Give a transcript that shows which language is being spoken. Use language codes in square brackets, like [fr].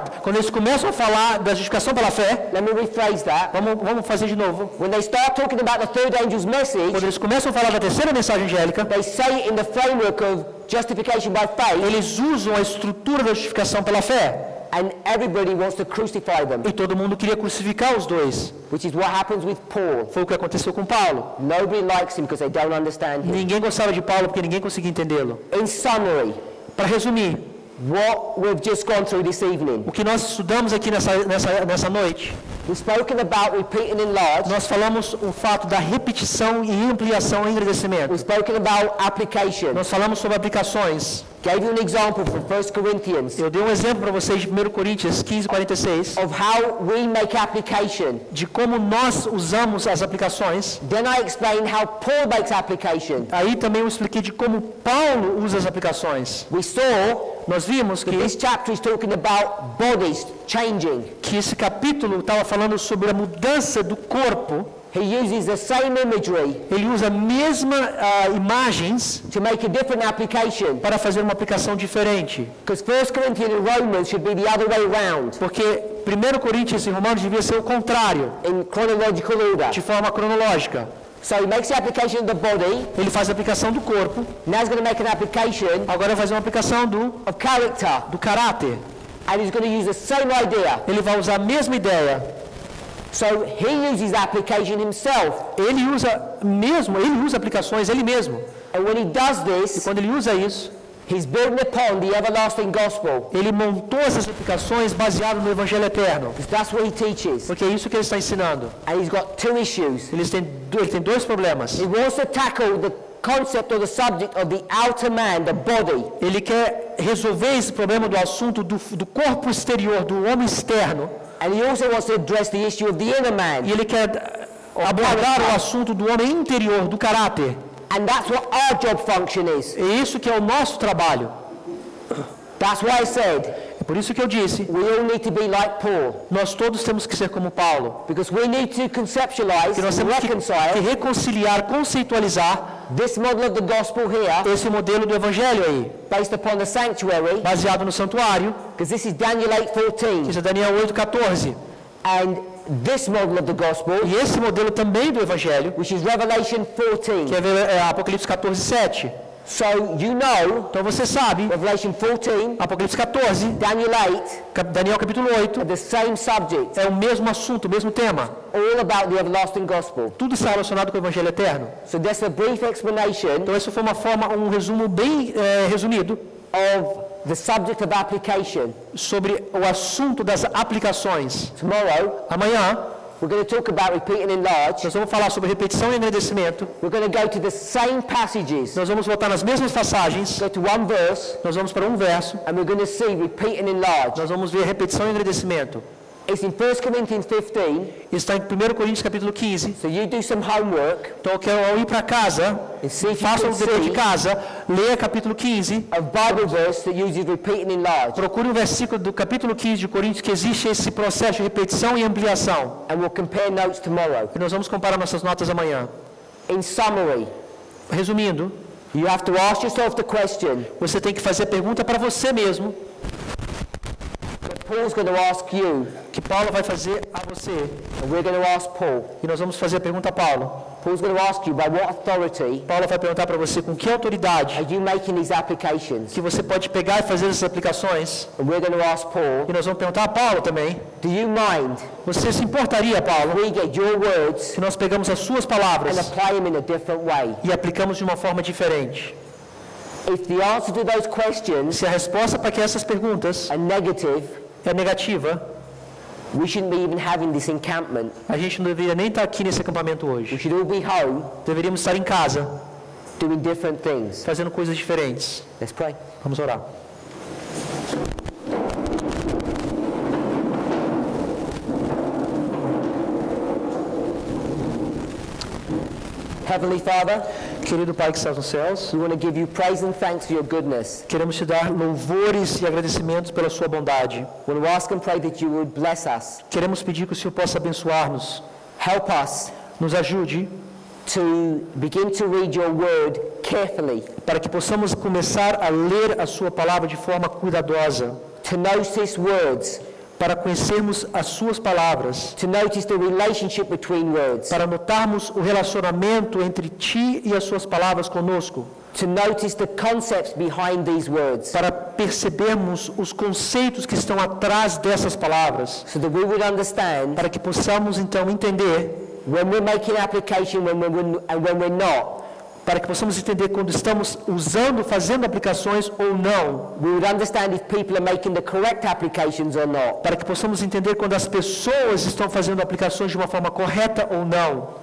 [pt] quando eles começam a falar da justificação pela fé, [en] let me rephrase that. [pt] vamos fazer de novo. [en] When they start talking about the third angel's message, [pt] Quando eles começam a falar da terceira mensagem angélica, [en] they say it in the framework of justification by faith, [pt] eles usam a estrutura da justificação pela fé. [en] and everybody wants to crucify them, [pt] E todo mundo queria crucificar os dois. [en] which is what happens with Paul. [pt] Foi o que aconteceu com Paulo. [en] Nobody likes him because they don't understand him. [pt] Ninguém gostava de Paulo porque ninguém conseguia entendê-lo. [en] In summary, [pt] Para resumir, [en] what we've just gone through this evening, [pt] o que nós estudamos aqui nessa noite, [en] we've spoken about repeat and enlarge, [pt] nós falamos o fato da repetição e ampliação e engrandecimento. [en] we've spoken about application, [pt] Nós falamos sobre aplicações. [en] gave you an example from 1 Corinthians [pt] Eu dei um exemplo para vocês de 1 Coríntios 15:46, [en] of how we make application. [pt] de como nós usamos as aplicações. [en] Then I explained how Paul makes application. [pt] Aí também eu expliquei de como Paulo usa as aplicações. [en] We saw [pt] Nós vimos [en] that this chapter is talking about bodies changing. [pt] que esse capítulo estava falando sobre a mudança do corpo. [en] He uses the same imagery [pt] Ele usa a mesma imagens [en] to make a different application. [pt] para fazer uma aplicação diferente. [en] Because 1 Corinthians and Romans should be the other way around [pt] Porque 1 Coríntios e Romanos devia ser o contrário, [en] in chronological order. [pt] de forma cronológica. [en] So he makes the application of the body. [pt] Ele faz a aplicação do corpo, [en] Now he's going to make an application [pt] agora vai fazer uma aplicação do [en] of character. [pt] do caráter. [en] And he's going to use the same idea. [pt] Ele vai usar a mesma ideia. [en] So he uses application himself. [pt] Ele usa aplicações ele mesmo. [en] And when he does [pt] E [en] this, [pt] quando ele usa isso, [en] he's building upon the everlasting gospel. [pt] ele montou essas aplicações baseado no Evangelho Eterno. [en] Because that's what he teaches. [pt] Porque é isso que ele está ensinando. [en] And he's got 2 issues. [pt] Ele tem 2 problemas. [en] He wants to tackle the concept or the subject of the outer man, the body. [pt] Ele quer resolver esse problema do assunto do corpo exterior, do homem externo. [en] And he also wants to address the issue of the inner man. [pt] E ele quer abordar o assunto do homem interior, do caráter. [en] And that's what our job function is. [pt] É isso que é o nosso trabalho. [en] That's why I said [pt] É por isso que eu disse, [en] we all need to be like Paul. [pt] nós todos temos que ser como Paulo. [en] Because we need to conceptualize [pt] Que nós [en] and [pt] temos que [en] reconcile [pt] reconciliar, conceitualizar [en] this model of the gospel here [pt] esse modelo do Evangelho aí, [en] based upon the sanctuary. [pt] baseado no santuário, [en] Because this is Daniel 8:14. [pt] que é Daniel 8:14. [en] And this model of the gospel, [pt] E esse modelo também do Evangelho, [en] which is Revelation [pt] que [en] 14. [pt] é Apocalipse 14:7. [en] So you know, [pt] Então você sabe, [en] Revelation 14, [pt] Apocalipse 14, [en] Daniel 8, [pt] Daniel capítulo 8, [en] are the same subject, [pt] é o mesmo assunto, o mesmo tema. [en] all about the everlasting gospel. [pt] Tudo está relacionado com o Evangelho Eterno. [en] So that's a brief explanation [pt] Então essa foi um resumo bem resumido [en] of the subject of application. [pt] sobre o assunto das aplicações. [en] Tomorrow, [pt] Amanhã, [en] we're going to talk about repeat and enlarge. [pt] nós vamos falar sobre repetição e agradecimento. [en] We're going to go to the same passages, [pt] Nós vamos voltar nas mesmas passagens. [en] go to one verse, [pt] Nós vamos para um verso. [en] and we're going to see repeat and enlarge. [pt] Nós vamos ver repetição e agradecimento. [en] It's in 1 Corinthians 15, [pt] Está em 1 Coríntios capítulo 15. [en] so you do some homework [pt] Então eu quero, ao ir para casa, [en] and see if you [pt] faça [en] can [pt] o dever de [en] see [pt] casa, leia capítulo 15. [en] a Bible verse that uses repeat and enlarge. [pt] Procure um versículo do capítulo 15 de Coríntios que existe esse processo de repetição e ampliação. [en] And we'll compare notes tomorrow. [pt] E nós vamos comparar nossas notas amanhã. [en] In summary, [pt] Resumindo, [en] you have to ask yourself the question [pt] você tem que fazer a pergunta para você mesmo, [en] that Paul's going to ask you, [pt] que Paulo vai fazer a você. [en] and we're going to ask Paul. [pt] E nós vamos fazer a pergunta a Paulo. [en] Paul's going to ask you, by what authority [pt] Paulo vai perguntar para você com que autoridade [en] are you making these applications? [pt] que você pode pegar e fazer essas aplicações. [en] And we're going to ask Paul, [pt] E nós vamos perguntar a Paulo também. [en] do you mind [pt] Você se importaria, Paulo, [en] we get your words [pt] se nós pegamos as suas [en] and [pt] palavras [en] apply them in a different way? [pt] e aplicamos de uma forma diferente? [en] If the answer to those questions [pt] Se a resposta para que essas perguntas [en] are negative, [pt] é negativa, [en] we shouldn't be even having this encampment. [pt] a gente não deveria nem estar aqui nesse acampamento [en] We [pt] hoje. [en] should all be home [pt] Deveríamos estar em casa, [en] doing different things. [pt] fazendo coisas diferentes. [en] Let's pray. [pt] Vamos orar. [en] Heavenly Father, [pt] Querido Pai que está nos céus, [en] we want to give you praise and thanks for your goodness. [pt] queremos te dar louvores e agradecimentos pela sua bondade. [en] We want to ask and pray that you would bless us. [pt] Queremos pedir que o Senhor possa abençoar-nos. [en] Help us [pt] Nos ajude [en] to begin to read your word carefully, [pt] para que possamos começar a ler a sua palavra de forma cuidadosa, [en] to notice words, [pt] para conhecermos as suas palavras, [en] to notice the relationship between words, [pt] para notarmos o relacionamento entre ti e as suas palavras conosco, [en] to notice the concepts behind these words, [pt] para percebermos os conceitos que estão atrás dessas palavras, [en] so that we would understand [pt] para que possamos então entender, [en] when we're making application and when we're not. [pt] para que possamos entender quando estamos usando, fazendo aplicações ou não, [en] We would understand if people are making the correct applications or not. [pt] para que possamos entender quando as pessoas estão fazendo aplicações de uma forma correta ou não.